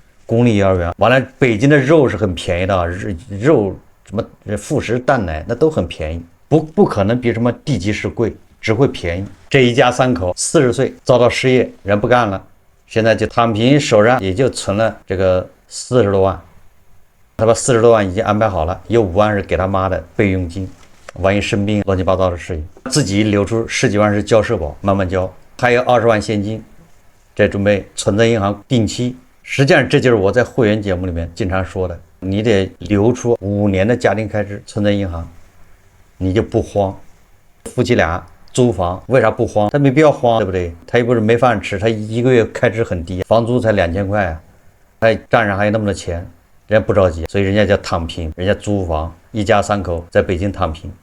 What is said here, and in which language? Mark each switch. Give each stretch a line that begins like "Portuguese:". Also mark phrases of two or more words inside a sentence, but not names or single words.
Chinese: 公立幼兒園完了，北京的肉是很便宜的，肉什麼副食蛋奶那都很便宜，不可能比什麼地級市貴，只會便宜。這一家3口40歲遭到失業，人不幹了，現在就躺平，手上也就存了這個40多萬。他把40多萬已經安排好了，有5萬是給他媽的備用金，萬一生病亂七八糟的事情，自己留出10幾萬是交社保，慢慢交，還有20萬現金，這準備存在銀行定期。實際上這就是我在會員節目裡面經常說的，你得留出5年的家庭開支存在銀行，你就不慌。夫妻倆租房為啥不慌？他沒必要慌，對不對？他又不是沒飯吃，他一個月開支很低，房租才2000塊啊，他賬上還有那麼多錢，人家不着急，所以人家叫躺平，人家租房，一家3口在北京躺平。